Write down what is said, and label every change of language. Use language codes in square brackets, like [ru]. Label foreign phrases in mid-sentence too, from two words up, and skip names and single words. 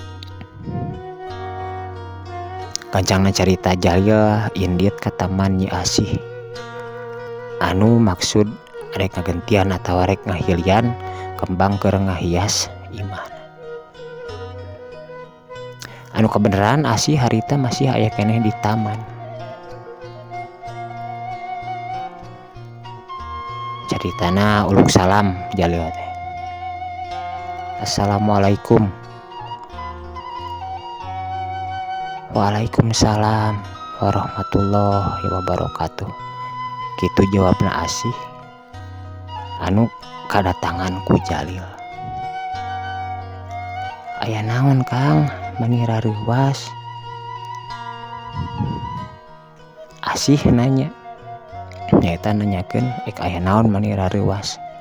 [su] Kancangna carita Jalil indit ka taman Nyi Asih anu maksud arek ngagentian atawa arek ngahilian kembang keur ngahias imahna. Anu kebenaran Asih harita masih aya keneh di taman. Caritana uluk salam Jalil teh. [ar] السلام عليكم. وعليكم السلام ورحمة الله وبركاته. [su] Kitu jawabna Asih anu kadatangan ku Jalil. Aya naon Kang mani rareuwas? Asih nanya nyaeta nanyakeun ek aya naon mani rareuwas.